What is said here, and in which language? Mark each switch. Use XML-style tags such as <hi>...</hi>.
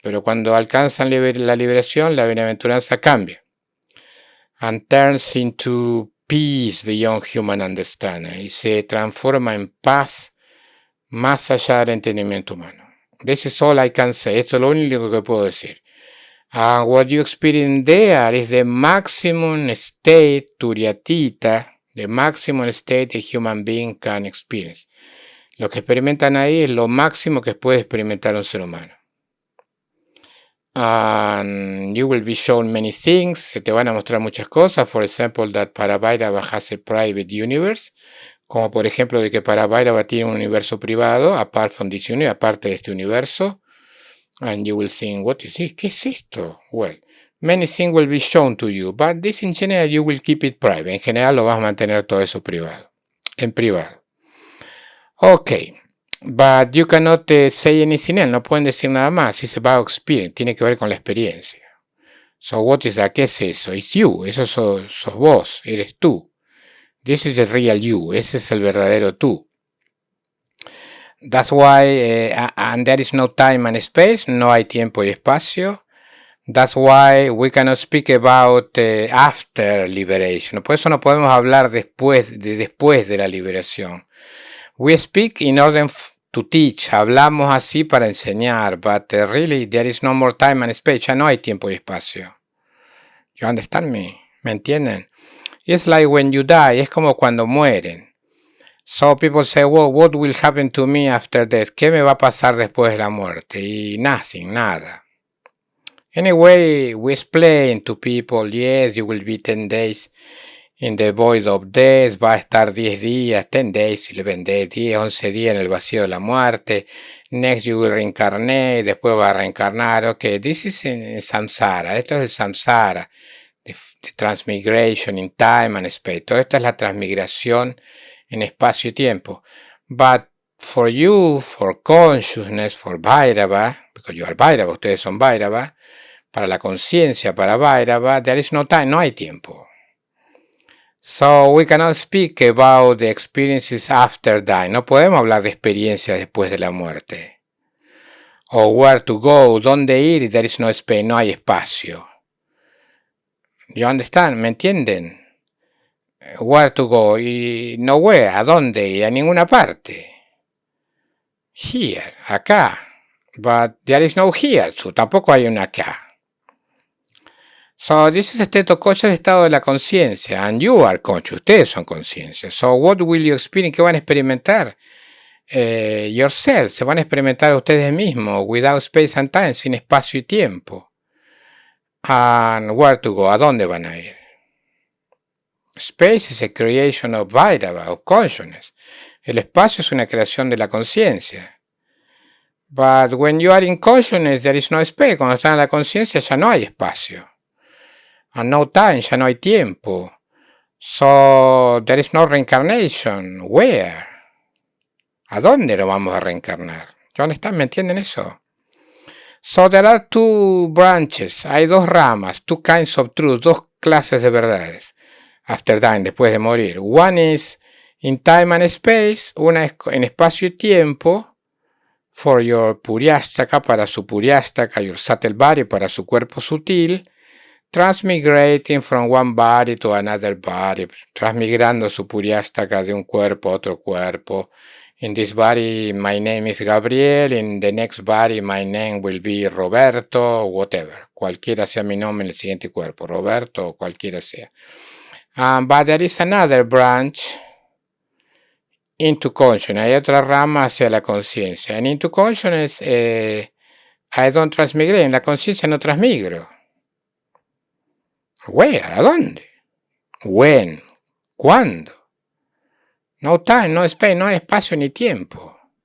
<es>Pero cuando alcanzan la liberación, la bienaventuranza cambia.</es> <en>And turns into peace beyond human understanding.</en> <es>Y se transforma en paz más allá del entendimiento humano.</es> <en>This is all I can say.</en> <es>Esto es lo único que puedo decir.</es> <en>And what you experience there is the maximum state, Turyatita, the maximum state a human being can experience.</en> <es>Lo que experimentan ahí es lo máximo que puede experimentar un ser humano.</es> <en>And you will be shown many things.</en> <es>Se te van a mostrar muchas cosas.</es> <en>For example, that Paravairava has a private universe.</en> <es>Como por ejemplo de que Paravairava tiene un universo privado,</es> <en>apart from this universe,</en> <es>aparte de este universo.</es> <en>And you will think, what is this?</en> <es>¿Qué es esto?</es> <en>Well, many things will be shown to you, but this in general you will keep it private.</en> <es>En general lo vas a mantener todo eso privado. En privado.</es> <en>Okay, but you cannot say anything else.</en> <es>No pueden decir nada más.</es> <en>It's about experience.</en> <es>Tiene que ver con la experiencia.</es> <en>So what is that?</en> <es>¿Qué es eso?</es> <en>It's you.</en> <es>Eso sos vos. Eres tú.</es> <en>This is the real you.</en> <es>Ese es el verdadero tú.</es> <en>That's why, and there is no time and space.</en> <es>No hay tiempo y espacio.</es> <en>That's why we cannot speak about after liberation.</en> <es>Por eso no podemos hablar después de la liberación.</es> <en>We speak in order to teach.</en> <es>Hablamos así para enseñar,</es> <en>but really there is no more time and space.</en> <es>Ya no hay tiempo y espacio.</es> <en>You understand me?</en> <es>¿Me entienden?</es> <en>It's like when you die.</en> <es>Es como cuando mueren.</es> <en>So people say, well, what will happen to me after death?</en> <es>¿Qué me va a pasar después de la muerte? Y</es> <en>nothing,</en> <es>nada.</es> <en>Anyway, we explain to people, yes, you will be 10 days in the void of death,</en> <es>va a estar 10 días,</es> <en>10 days,</en> <es>11 days, 10, 11 días en el vacío de la muerte.</es> <en>Next you will reincarnate,</en> <es>después va a reencarnar.</es> <en>Ok, this is in samsara,</en> <es>esto es el samsara,</es> <en>the transmigration in time and space.</en> <es>Todo esto es la transmigración en espacio y tiempo.</es> <en>But for you, for consciousness, for Bhairava, because you are Bhairava,</en> <es>ustedes son Bhairava, para la conciencia, para Bhairava,</es> <en>there is no time,</en> <es>no hay tiempo.</es> <en>So we cannot speak about the experiences after dying.</en> <es>No podemos hablar de experiencias después de la muerte. O</es> <en>where to go,</en> <es>dónde ir,</es> <en>there is no space,</en> <es>no hay espacio.</es> <en>You understand?</en> <es>¿Me entienden?</es> <en>Where to go,</en> <es>y</es> <en>nowhere,</en> <es>¿a dónde ir? A ninguna parte.</es> <en>Here, acá. But there is no here, so</en> <es>tampoco hay un acá.</es> <en>So this is a state of consciousness,</en> <es>estado de la conciencia,</es> <en>and you are conscious,</en> <es>ustedes son conciencia.</es> <en>So what will you experience?</en> <es>¿Qué van a experimentar?</es> <en>Yourself,</en> <es>se van a experimentar ustedes mismos,</es> <en>without space and time,</en> <es>sin espacio y tiempo.</es> <en>And where to go,</en> <es>¿a dónde van a ir?</es> <en>Space is a creation of Vairava, of consciousness.</en> <es>El espacio es una creación de la conciencia.</es> <en>But when you are in consciousness, there is no space.</en> <es>Cuando están en la conciencia ya no hay espacio.</es> <en>And no time,</en> <es>ya no hay tiempo.</es> <en>So there is no reincarnation. Where?</en> <es>¿A dónde lo vamos a reencarnar? ¿Ya están? ¿Me entienden eso?</es> <en>So there are two branches.</en> <es>Hay dos ramas,</es> <en>two kinds of truth,</en> <es>dos clases de verdades.</es> <en>After dying,</en> <es>después de morir.</es> <en>One is in time and space.</en> <es>Una es en espacio y tiempo.</es> <en>For your puryastaka,</en> <es>para su puryastaka.</es> <en>Your subtle body,</en> <es>para su cuerpo sutil.</es> <en>Transmigrating from one body to another body,</en> <es>transmigrando su puryastaka de un cuerpo a otro cuerpo.</es> <en>In this body, my name is Gabriel. In the next body, my name will be Roberto, whatever.</en> <es>Cualquiera sea mi nombre en el siguiente cuerpo, Roberto o cualquiera sea.</es> <en>But there is another branch into consciousness.</en> <es>Hay otra rama hacia la conciencia.</es> <en>And into consciousness, I don't transmigrate.</en> <es>En la conciencia no transmigro.</es> <en>Where?</en> <es>¿A dónde?</es> <en>When?</en> <es>¿Cuándo?</es> <en>No time, no space,</en> <es>no hay espacio ni tiempo.</es>